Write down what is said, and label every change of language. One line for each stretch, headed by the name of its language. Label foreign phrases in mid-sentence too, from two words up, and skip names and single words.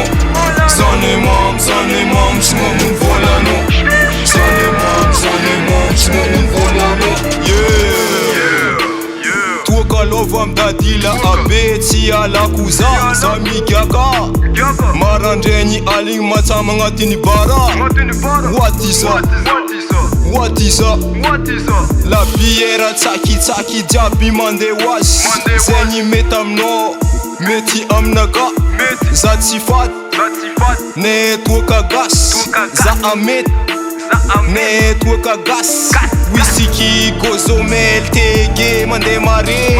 Malagasy: Zane mam, tsy mamono vola non. Zane mam, tsy mamono vola non. Toaka lova midadila abe tsy alako za migiaka. Marandraigny aligny matsama agnatin'ny bara.
English: What is up?
Malagasy: La biera tsakitsaky jiaby mande hoazy. Zegny mety aminao, mety aminaka. Za tsy faty, ne toaka gasy. Za amety, ne toaka gasy. Whisky gozomel tege mande mare.